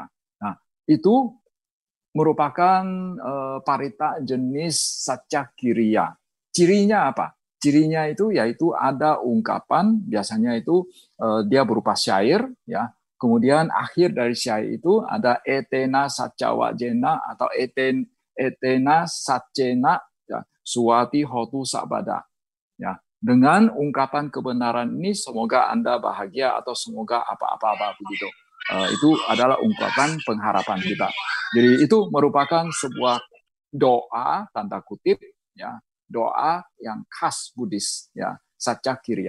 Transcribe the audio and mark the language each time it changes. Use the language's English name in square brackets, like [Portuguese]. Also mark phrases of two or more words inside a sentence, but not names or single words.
[Indonesian] Nah, itu merupakan parita jenis Saccakiriya. Cirinya apa? Cirinya itu yaitu ada ungkapan, biasanya itu dia berupa syair, ya. Kemudian akhir dari syair itu ada [Pali] etena saccawajena [Indonesian] atau [Pali] etena saccena, [Indonesian] ya, [Pali] suwati hotu sabada. [Indonesian] Ya, Dengan ungkapan kebenaran ini, semoga Anda bahagia atau semoga apa-apa begitu. Itu adalah ungkapan pengharapan kita. Jadi itu merupakan sebuah doa tanda kutip, ya, doa yang khas Buddhis, ya, Satya Kriya.